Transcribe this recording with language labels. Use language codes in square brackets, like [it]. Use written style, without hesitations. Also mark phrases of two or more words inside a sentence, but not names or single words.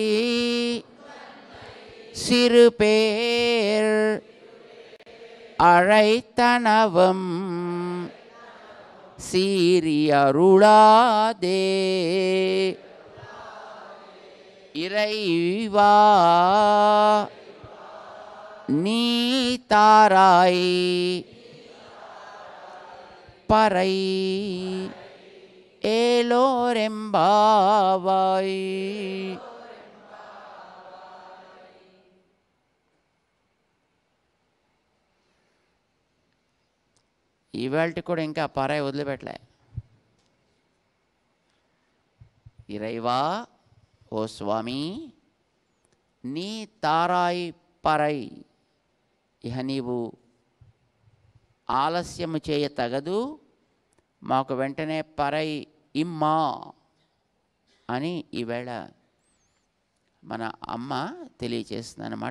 [ta] சிறு பேர் அழைத்தனவும் சீரியருளாதே இறைவா நீ தாராய் பறை ஏலோரெம்பாவாய். [te] ఈవేళకి కూడా ఇంకా పరాయి వదిలిపెట్టలే. ఇరైవా ఓ స్వామి [ta] நீ தாராய் பறை, [te] ఇహ నీవు ఆలస్యము చేయ తగదు, మాకు వెంటనే పరై ఇమ్మా అని ఈవేళ మన అమ్మ తెలియచేస్తుంది అన్నమాట.